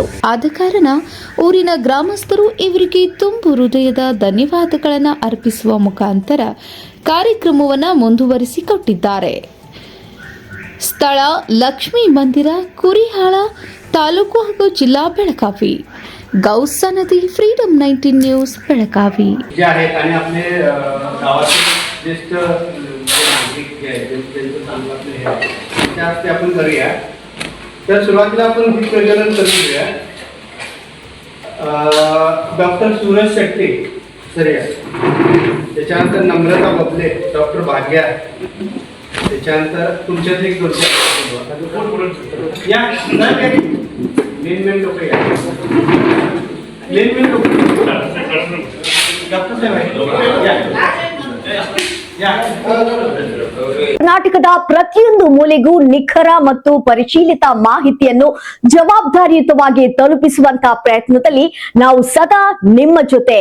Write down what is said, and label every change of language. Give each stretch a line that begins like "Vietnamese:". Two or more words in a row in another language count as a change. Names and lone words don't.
Kannada: ಆದ ಕಾರಣ ಊರಿನ ಗ್ರಾಮಸ್ಥರು ಇವರಿಗೆ ತುಂಬು ಹೃದಯದ ಧನ್ಯವಾದಗಳನ್ನು ಅರ್ಪಿಸುವ ಮುಖಾಂತರ ಕಾರ್ಯಕ್ರಮವನ್ನು ಮುಂದುವರಿಸಿಕೊಟ್ಟಿದ್ದಾರೆ. ಸ್ಥಳ ಲಕ್ಷ್ಮೀ ಮಂದಿರ, ಕುರಿಹಾಳ, ತಾಲೂಕು ಹಾಗೂ ಜಿಲ್ಲಾ ಬೆಳಗಾವಿ.
Marathi: गौस नदी फ्रीडम 19 न्यूज बेळगावी. जे आहेत आणि आपले गावाचे ज्येष्ठ नागरिक जे आहेत त्यांचं चांगलं आपलं हे आहे त्या हस्ते आपण करूया. तर सुरुवातीला आपण ही प्रजनन करून घेऊया. डॉक्टर सूरज शेट्टी सर या, त्याच्यानंतर नम्रता बबले, डॉक्टर भाग्या, त्याच्यानंतर तुमच्यात एक दोन या मेन लोक या
Kannada: ಕರ್ನಾಟಕದ ಪ್ರತಿಯೊಂದು ಮೂಲೆಗೂ ನಿಖರ ಮತ್ತು ಪರಿಶೀಲಿತ ಮಾಹಿತಿಯನ್ನು ಜವಾಬ್ದಾರಿಯುತವಾಗಿ ತಲುಪಿಸುವಂತಹ ಪ್ರಯತ್ನದಲ್ಲಿ ನಾವು ಸದಾ ನಿಮ್ಮ ಜೊತೆ.